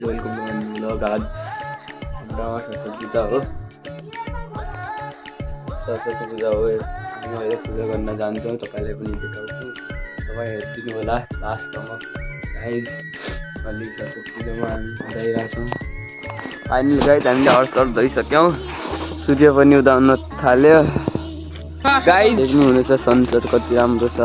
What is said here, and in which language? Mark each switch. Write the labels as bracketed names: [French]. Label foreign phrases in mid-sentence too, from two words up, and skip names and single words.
[English] welcome to my new vlog. [Nepali] आज हमरा सरस्वती पूजा हो। सरस्वती पूजा हो हामी अहिले पूजा गर्न जान्छौँ। तपाईँलाई पनि देखाउँछु। तपाईँ हेरिदिनु होला लास्टसम्म। गाइज अलि सरस्वती पूजामा हामी गइरहेछौँ। फाइनल गाइज हामीले हर्षर धोइसक्यौँ। सूर्य पनि उदाउन थाल्यो। गाइज देख्नुहुनेछ सनसेट कति राम्रो छ।